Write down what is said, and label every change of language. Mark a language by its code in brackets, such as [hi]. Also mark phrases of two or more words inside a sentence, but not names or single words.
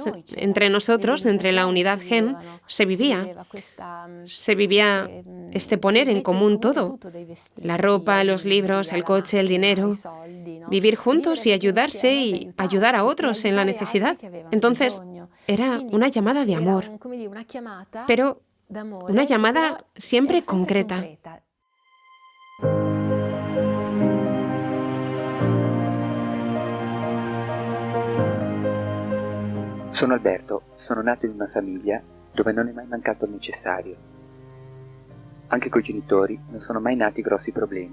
[es] Entre nosotros, entre la unidad Gen, se vivía este poner en común todo. La ropa, los libros, el coche, el dinero. Vivir juntos y ayudarse y ayudar a otros en la necesidad. Entonces, era una llamada de amor, pero una llamada siempre concreta. [it] Sono Alberto, sono nato in una famiglia dove non è mai mancato il necessario. Anche coi genitori non sono mai nati grossi problemi.